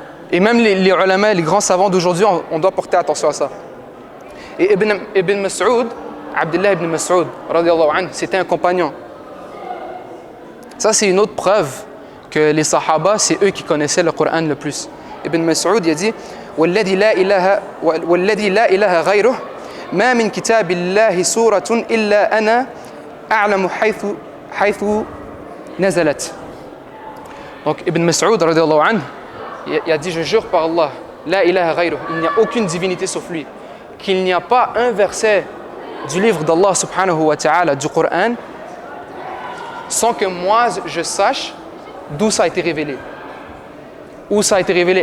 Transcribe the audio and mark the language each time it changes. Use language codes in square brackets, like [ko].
[fr] Et même les ulama, les grands savants d'aujourd'hui, on doit porter attention à ça. Et Ibn Mas'ud, Abdullah ibn Mas'ud, radiyallahu anhu, c'était un compagnon. Ça, c'est une autre preuve que les Sahaba, c'est eux qui connaissaient le Coran le plus. Ibn Mas'ud, il a dit [ar] والذي لا إله غيره ما من كتاب الله سورة إلا أنا أعلم حيث نزلت. [fr] Donc Ibn Mas'ud radiyallahu anhu, il a dit, je jure par Allah, [ar] la ilaha ghayruh, [fr] il n'y a aucune divinité sauf lui, qu'il n'y a pas un verset du livre d'Allah subhanahu wa ta'ala, du Coran, sans que moi je sache d'où ça a été révélé. Où ça a été révélé.